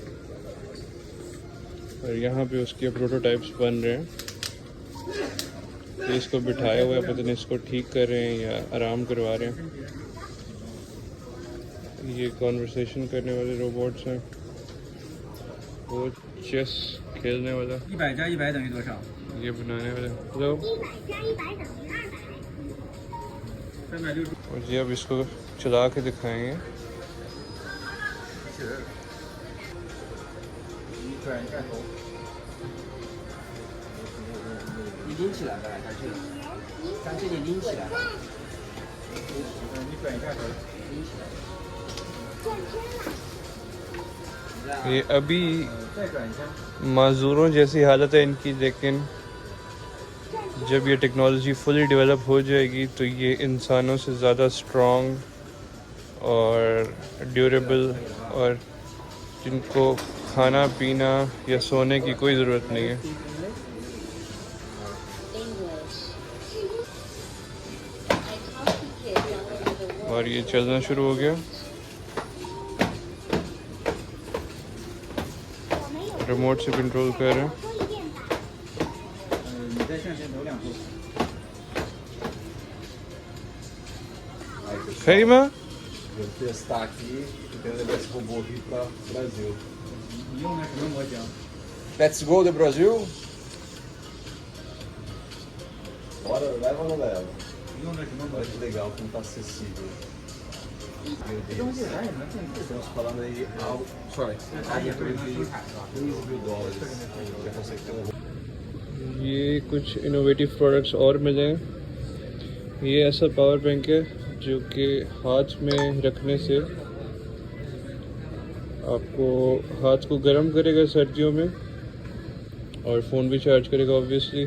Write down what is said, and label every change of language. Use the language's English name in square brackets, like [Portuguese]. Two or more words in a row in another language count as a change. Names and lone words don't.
[Hindi] और यहाँ पे उसके प्रोटोटाइप्स बन रहे हैं। तो इसको बिठाया हुआ है, पता नहीं इसको ठीक कर रहे हैं या आराम करवा रहे हैं। ये कॉन्वर्सेशन करने वाले रोबोट्स हैं, वो चेस खेलने वाला, [Chinese] 100 加100等于多少？ [Hindi] ये बनाने वाला। हेलो। [Chinese] 360。 [Hindi] और जी अब इसको चला के दिखाएंगे। [Chinese] 你转一下头，你拎起来吧，下去了，将这里拎起来，你转一下头，拎起来。 [Hindi] ये अभी [Chinese] 再转一下。 [Hindi] माजूरों जैसी हालत है इनकी, लेकिन जब ये टेक्नोलॉजी [English] fully develop [Hindi] हो जाएगी तो ये इंसानों से ज़्यादा स्ट्रॉन्ग और ड्यूरेबल, और जिनको खाना पीना या सोने की कोई ज़रूरत नहीं है। और ये चलना शुरू हो गया। रिमोट से कंट्रोल कर रहे हैं। [Chinese] 你再向前走2步。 खैमा [Portuguese] Vou testar aqui e quero levar esse robô aqui para o Brasil. [Chinese] 你用的什么模型？ [English] Let's go [Portuguese] do Brasil? Bora, leva ou não leva? [Chinese] 你用的什么模 [Portuguese] Olha [Chinese] 型？ [Portuguese] que legal, como tá acessível. Meu [Chinese] 这东西 [Portuguese] Deus. [Chinese] 咱也能进去。 [Portuguese] Estamos falando aí algo, [English] sorry, [Chinese] 它也 [Portuguese] algo [Chinese] 不 [Portuguese] em [Chinese] 是 [Portuguese] torno [Chinese] 能 [Portuguese] de [Chinese] 出海是吧？ [Portuguese] 15 mil dólares. Já consegue ter um robô. [Hindi] ये कुछ [English] innovative products [Hindi] और मिले हैं। ये ऐसा [English] power bank [Hindi] है जो कि हाथ में रखने से आपको हाथ को गर्म करेगा सर्दियों में, और फ़ोन भी चार्ज करेगा ऑब्वियसली।